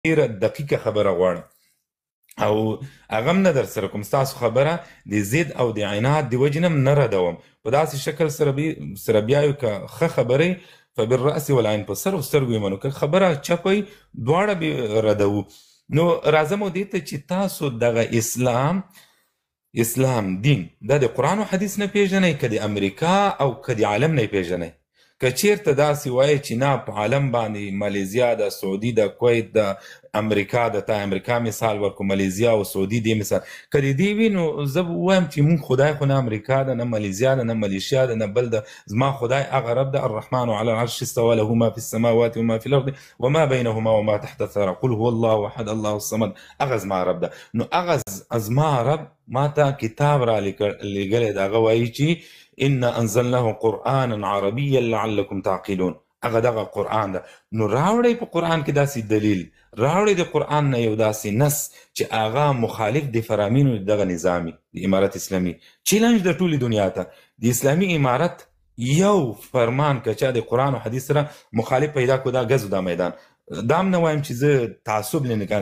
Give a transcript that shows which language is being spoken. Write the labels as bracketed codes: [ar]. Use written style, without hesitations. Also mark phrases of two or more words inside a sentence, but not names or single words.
[ps] ډېره دقیقه خبره غواړي او هغه هم نه در سره کوم ستاسو خبره د ضد او د عناد د وجې نه نه ردوم په داسې شکل سره بیا یو که ښه خبرې [ar] فبالرأس والعين [ps] په سر او سترګو یې منو که خبره چپه وي دواړه به ردوو نو راځم دې ته چې تاسو دغه اسلام دین دا د قرآن او حدیث نه پیژنئ که د امریکا او که د عالم نه یې پیژنئ که چیرته داسې وایي چې نه په عالم باندې مالیزیا د سعودي د کویت د امریکا د امریکا مثال ورکو مالیزیا او سعودي دې مثال که د دې وي نو زه به ووایم چې مونږ خدای خو نه امریکا ده نه مالیزیا ده نه ملیشیا ده نه بل ده زما خدای هغه رب ده [ar] الرحمن على العرش استوى له ما في السماوات وما في الارض وما بينهما وما تحت الثرى قل هو الله احد الله الصمد [ps] هغه زما رب ده نو هغه زما رب ما ته کتاب را لېږلی د هغه وایي چې [ar] ان انزلناه قرآنا عربيا لعلكم تعقلون [ps] هغه دغه قرآن ده نو راوړئ په قرآن کې داسې دلیل راوړئ د قرآن نه یو داسې نص چې هغه مخالف د فرامینو دغه نظامي د امارت اسلامي چیلنج د ټولې دنیا ته د اسلامي امارت یو فرمان که چا د قرآن او حدیث سره مخالف پیدا کړو دا ګزو دا میدان دا هم نه وایم چې زه تعصب لرم کنه